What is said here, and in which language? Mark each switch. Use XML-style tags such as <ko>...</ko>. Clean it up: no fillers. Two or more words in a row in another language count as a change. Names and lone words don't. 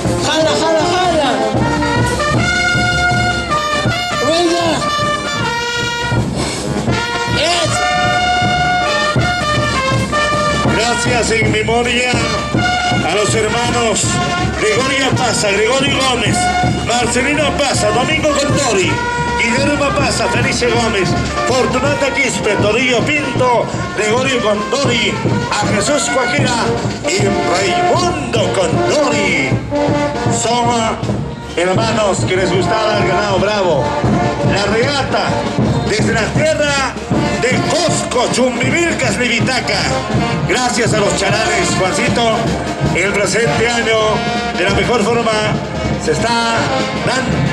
<es>Jala. Venga. Gracias en memoria a los hermanos Gregorio Pasa, Gregorio Gómez, Marcelino Pasa, Domingo Condori, Guillermo Pasa, Felice Gómez, Fortunata Quispe, Torillo Pinto, Gregorio Condori, a Jesús Cuajera y Raimundo Condori. Son hermanos que les gustaba el ganado bravo. La regata desde la tierra de Cusco, Chumbivilcas, Libitaca. Gracias a los chalanes, Juancito, el presente año de la mejor forma se está dando.</es>